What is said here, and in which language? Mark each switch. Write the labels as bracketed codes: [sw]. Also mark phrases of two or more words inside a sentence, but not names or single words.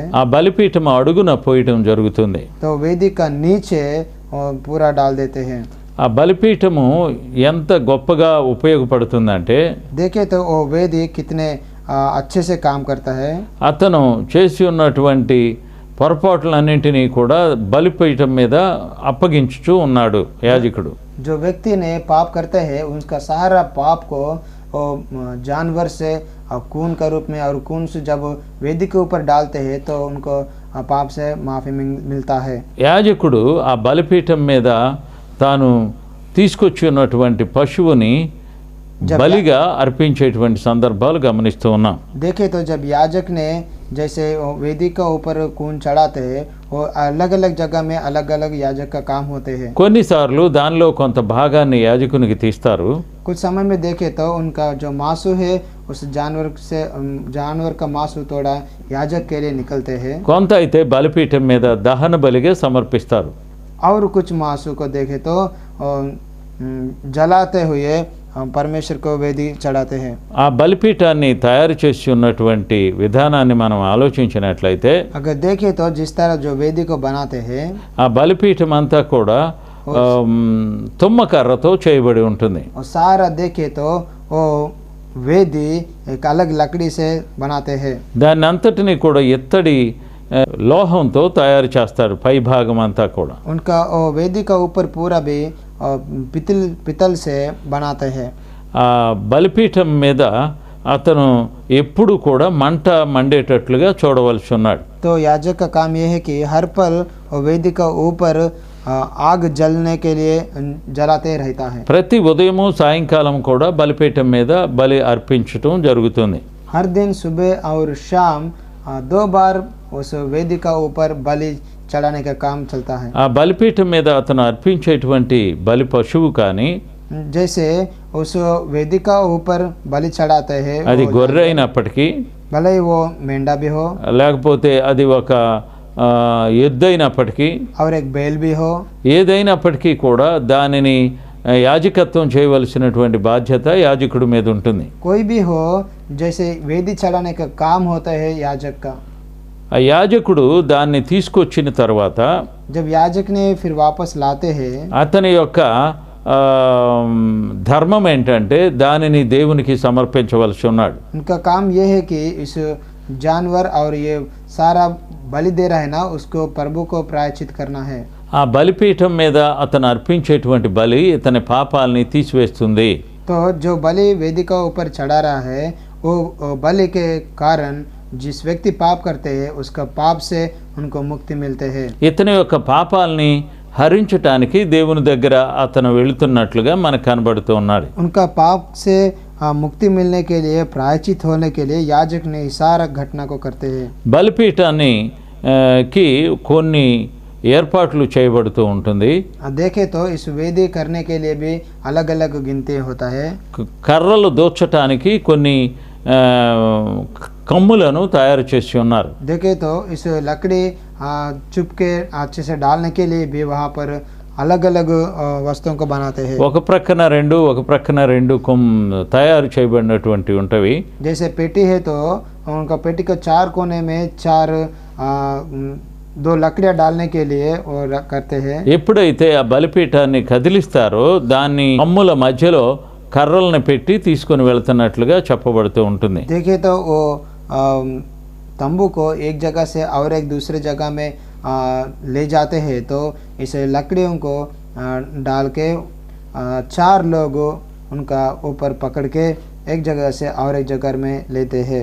[te] ఆ బలిపీఠం అడుగున పోయటం జరుగుతుంది. [hi] तो वेदी का नीचे पूरा डाल देते हैं। [te] ఆ బలిపీఠము ఎంత గొప్పగా ఉపయోగపడుతుందంటే [hi] देखे तो वो वेदी कितने अच्छे से काम करता है। [te] అతను చేసి ఉన్నటువంటి పొరపాట్లన్నింటినీ కూడా బలిపీఠం మీద అప్పగించుచూ ఉన్నాడు యాజకుడు. [hi] जो व्यक्ति ने पाप करते हैं उसका सारा पाप को वो जानवर से खून का रूप में और खून से जब वेदी के ऊपर डालते हैं तो उनको पाप से माफ़ी मिलता है। [te] యాజకుడు ఆ బలిపీఠం మీద తాను తీసుకొచ్చి ఉన్నటువంటి పశువుని బలిగా అర్పించేటువంటి సందర్భాలు గమనిస్తూ ఉన్నాం. [hi] देखे तो जब याजक ने जैसे वो वेदी का ऊपर खून चढ़ाते हैं, वो अलग अलग जगह में अलग अलग याजक का काम होते हैं. [te] కొన్నిసార్లు దానిలో కొంత భాగాన్ని యాజకునికి తీస్తారు. [hi] कुछ समय में देखे तो उनका जो मांसू है उस जानवर का मांसू थोड़ा याजक के लिए निकलते हैं. [te] కొంత అయితే బలిపీఠం మీద దహన బలిగా సమర్పిస్తారు. [hi] और कुछ मांसू को देखे तो जलाते हुए परमेश्वर को वेदी चढ़ाते हैं. [te] ఆ బలిపీఠాన్ని తయారు చేసి ఉన్నటువంటి విధానాన్ని మనం ఆలోచించినట్లయితే [hi] अगर देखे तो जिस तरह जो वेदी को बनाते हैं, [te] ఆ బలిపీఠం అంతా కూడా తుమ్మకర్రతో చేయబడి ఉంటుంది. [hi] और सारा देखे तो वो वेदी एक अलग लकड़ी से बनाते हैं. [te] దాన్ని అంతటిని కూడా ఎత్తడి లోహంతో తయారు చేస్తారు పై భాగం అంతా కూడా. [hi] उनका वो वेदी का ऊपर पूरा भी पितल से बनाते हैं. [te] ఆ బలిపీఠం మీద అతను ఎప్పుడు కూడా మంట మండేటట్లుగా చూడవలసి ఉన్నాడు. [hi] तो याजक का काम यह है कि हर पल वो वेदी का ऊपर आग जलने के लिए जलाते रहता है. [te] ప్రతి ఉదయము సాయంకాలం కూడా బలిపీఠం మీద బలి అర్పించటం జరుగుతుంది. [hi] हर दिन सुबह और शाम 2 बार उस वेदी का ऊपर बलि चढ़ाने का काम चलता है. [te] ఆ బలిపీఠం మీద అతను అర్పించేటువంటి బలి పశువు కానీ [hi] जैसे उस वेदी का ऊपर बलि चढ़ाते हैं, [te] అది గొర్రె అయినప్పటికీ [hi] भले ही वो मेंढा भी हो [te] లేకపోతే అది ఒక ఎద్దు అయినప్పటికీ [hi] और एक बैल भी हो, [te] ఏదైనప్పటికీ కూడా దానిని యాజకత్వం చేయవలసినటువంటి బాధ్యత యాజకుడి మీద ఉంటుంది. [hi] कोई भी हो, जैसे वेदी चढ़ाने का काम होता है याजक का. [te] ఆ యాజకుడు దాన్ని తీసుకొచ్చిన తర్వాత [hi] जब याजक ने फिर वापस लाते हैं, [te] అతని యొక్క ధర్మం ఏంటంటే దానిని దేవునికి సమర్పించవలసి ఉన్నాడు. [hi] उनका काम ये है कि इस जानवर और ये सारा बलि दे रहा है ना, उसको प्रभु को प्रायश्चित करना है. [te] ఆ బలిపీఠం మీద అతను అర్పించేటువంటి బలి ఇతని పాపాలని తీసివేస్తుంది. [hi] तो जो बलि वेदी का ऊपर चढ़ा रहा है, वो बलि के कारण जिस व्यक्ति पाप करते हैं उसका पाप से उनको मुक्ति मिलते हैं. [te] ఇతని యొక్క పాపాలని హరించటానికి దేవుని దగ్గర అతను వెళుతున్నట్లుగా మనకు కనబడుతూ ఉన్నాడు. [hi] उनका पाप से मुक्ति मिलने के लिए, प्रायश्चित होने के लिए याजक ने सारा घटना को करते हैं. [te] బలిపీఠాన్ని కి కొన్ని ఏర్పాట్లు చేయబడుతూ ఉంటుంది. [hi] देखे तो इस वेदी करने के लिए भी अलग अलग गिनती होता है. [te] కర్రలు దోచటానికి కొన్ని కమ్ములను తయారు చేసి ఉన్నారు. [hi] देखे तो इस लकड़ी चुप के अच्छे से डालने के लिए भी वहाँ पर अलग अलग वस्तुओं को बनाते हैं. [te] ఒక ప్రక్కన రెండు తయారు చేయబడినటువంటి ఉంటవి. [hi] जैसे पेटी है तो उनका पेटी के 4 कोने में 4 2 लकड़ियाँ डालने के लिए वो करते हैं. [te] ఎప్పుడైతే ఆ బలిపీఠాన్ని కదిలిస్తారో దాన్ని కమ్ముల మధ్యలో కర్రలను పెట్టి తీసుకొని వెళ్తున్నట్లుగా చెప్పబడుతూ ఉంటుంది. [hi] देखे तो वो तंबू को एक जगह से और एक दूसरे जगह में ले जाते हैं. तो इस लकड़ियों को डाल के 4 लोग उनका ऊपर पकड़ के एक जगह से और एक जगह में लेते हैं.